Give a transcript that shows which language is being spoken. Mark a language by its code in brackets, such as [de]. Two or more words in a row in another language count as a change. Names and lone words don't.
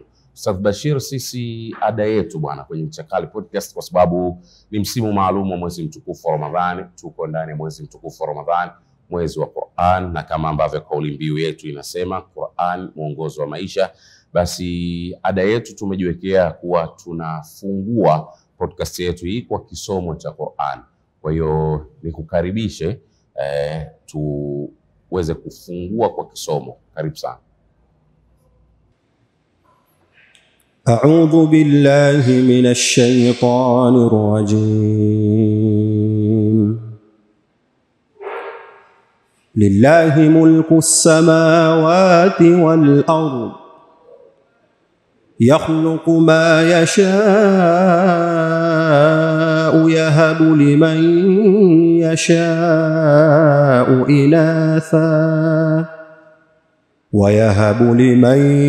[sw] Ustadh Bashir, sisi ada yetu bwana kwenye Ncha Kali Podcast, kwa sababu ni msimu maalum wa mwezi mtukufu wa Ramadhani, tuko ndani ya mwezi mtukufu wa Ramadhani, mwezi wa Qur'an, na kama ambavyo kauli mbiu yetu inasema Qur'an mwongozo wa maisha, basi ada yetu tumejiwekea kuwa tunafungua podcast yetu hii kwa kisomo cha Qur'an. Kwa hiyo nikukaribishe tuweze kufungua kwa kisomo. Karibu sana. [ar] أعوذ بالله من الشيطان الرجيم. لله ملك السماوات والأرض، يخلق ما يشاء، يهب لمن يشاء إناثا ويهب لمن